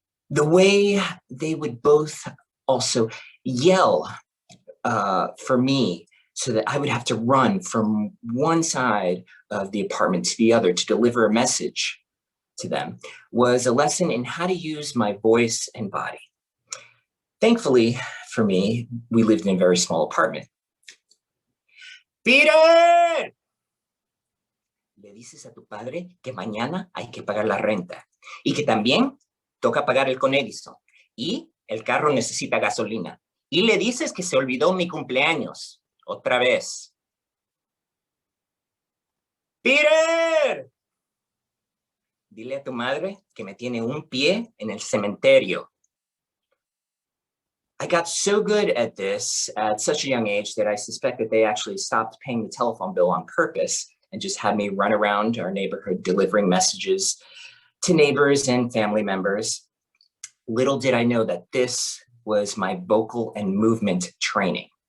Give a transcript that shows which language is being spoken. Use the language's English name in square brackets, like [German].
[English] The way they would both also yell for me so that I would have to run from one side of the apartment to the other to deliver a message to them was a lesson in how to use my voice and body. Thankfully for me, we lived in a very small apartment. Peter! [Spanish] Le dices a tu padre que mañana hay que pagar la renta y que también toca pagar el Conedison y el carro necesita gasolina. Y le dices que se olvidó mi cumpleaños. Otra vez. ¡Peter! Dile a tu madre que me tiene un pie en el cementerio. [English] I got so good at this at such a young age that I suspect that they actually stopped paying the telephone bill on purpose and just had me run around our neighborhood delivering messages to neighbors and family members. Little did I know that this was my vocal and movement training.